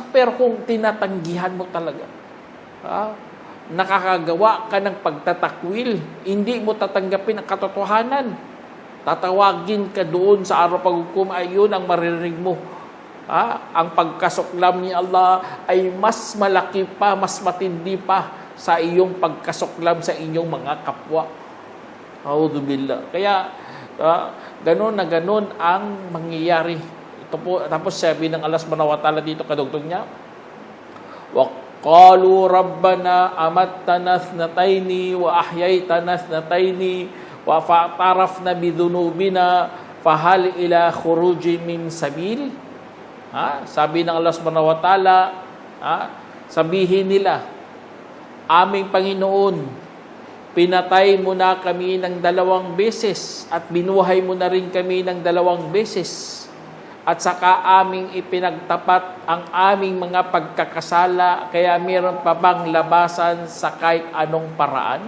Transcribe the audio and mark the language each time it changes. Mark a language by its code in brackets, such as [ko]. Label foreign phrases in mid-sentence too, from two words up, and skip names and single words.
[tl] Pero kung tinatanggihan mo talaga, nakakagawa ka ng pagtatakwil, hindi mo tatanggapin ang katotohanan, tatawagin ka doon sa araw paghukom, ayun ang maririnig mo. Ang pagkasuklam ni Allah ay mas malaki pa, mas matindi pa sa iyong pagkasuklam sa inyong mga kapwa. [ar] أعوذ بالله. [tl] Kaya ganun na ganun ang mangyayari. Ito po, tapos sabi ng [ar] الله سبحانه وتعالى [tl] dito, kadugtong niya, [ar] قالوا ربنا أمتنا اثنتين وأحييتنا اثنتين فاعترفنا بذنوبنا فهل إلى خروج من سبيل. [tl] Sabi ng [ar] الله سبحانه وتعالى, [tl] sabihin nila, aming Panginoon, pinatay mo na kami ng 2 beses at binuhay mo na rin kami ng 2 beses. At saka aming ipinagtapat ang aming mga pagkakasala, kaya mayroon pa bang labasan sa kahit anong paraan?